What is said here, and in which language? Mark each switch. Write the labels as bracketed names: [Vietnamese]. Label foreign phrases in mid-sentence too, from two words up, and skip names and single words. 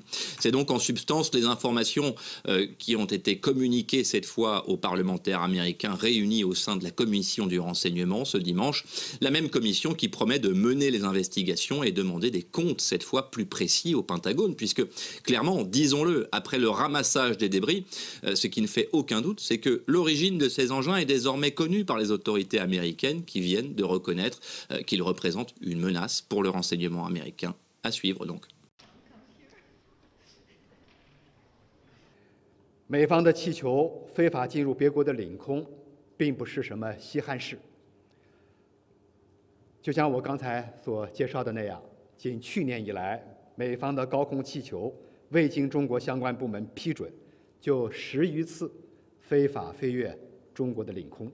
[French] C'est donc en substance les informations qui ont été communiquées cette fois aux parlementaires américains réunis au sein de la commission du renseignement ce dimanche, la même commission qui promet de mener les investigations et demander des comptes cette fois plus précis au Pentagone, puisque clairement, disons-le, après le ramassage des débris, ce qui ne fait aucun doute, c'est que l'origine de ces engins est désormais connue par les autorités américaines qui viennent de reconnaître qu'ils représentent une menace pour le renseignement américain. À suivre donc。 [Chinese] 美方的气球非法进入别国的领空，并不是什么稀罕事。就像我刚才所介绍的那样，仅去年以来，美方的高空气球未经中国相关部门批准，就10余次非法飞越中国的领空。